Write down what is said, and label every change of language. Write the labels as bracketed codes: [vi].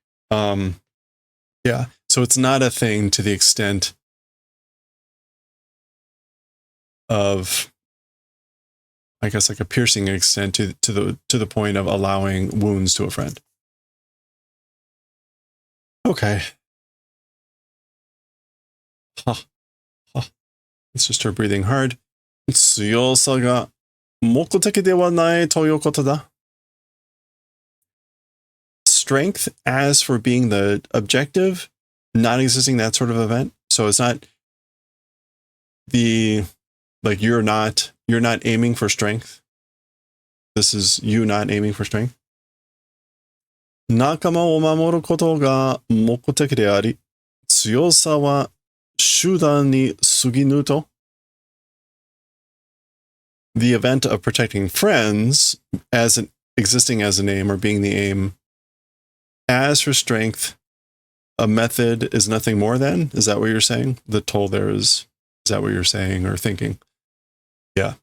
[en] Yeah, so it's not a thing to the extent of, I guess, like a piercing extent to the point of allowing wounds to a friend. Okay. Huh. It's just her breathing hard. [ja] 強さが目的ではないということだ. [en] Strength as for being the objective, not existing, that sort of event. So it's not the, like, you're not aiming for strength. This is you not aiming for strength. [ja] 仲間を守ることが目的であり、強さは手段に過ぎぬと. [en] The event of protecting friends as existing as an aim or being the aim. As for strength, a method is nothing more than? Is that what you're saying? The toll there is that what you're saying or thinking? Yeah.